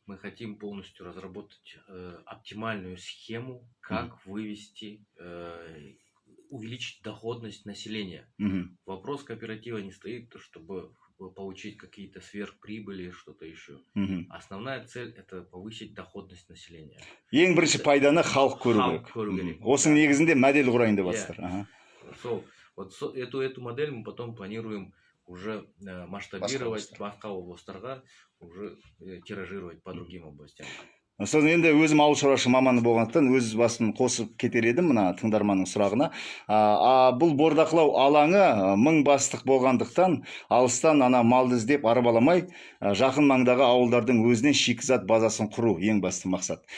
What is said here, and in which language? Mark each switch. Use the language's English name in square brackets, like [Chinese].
[Russian] Мы хотим полностью разработать оптимальную схему, как вывести, увеличить доходность населения. Вопрос кооператива не стоит, чтобы получить какие-то сверхприбыли, что-то еще. Основная цель – это повысить доходность населения. [Kazakh] Ең бірінші пайданы халық көру керек. Осының негізінде модель құрайын деп жатсыздар. [Russian] Вот эту модель мы потом планируем уже масштабировать [Kazakh] басқа областарға, [Russian] уже тиражировать по другим областям. [Kazakh] Сосын енді өзім ауыл шаруашылығы маманы болғандықтан өз басым қосып кетер едім мына тыңдарманның сұрағына. Бұл бордақылау алаңы 1000 бастық болғандықтан алыстан ана малды іздеп арбаламай жақын маңдағы ауылдардың өзінен шикізат базасын құру ең басты мақсат.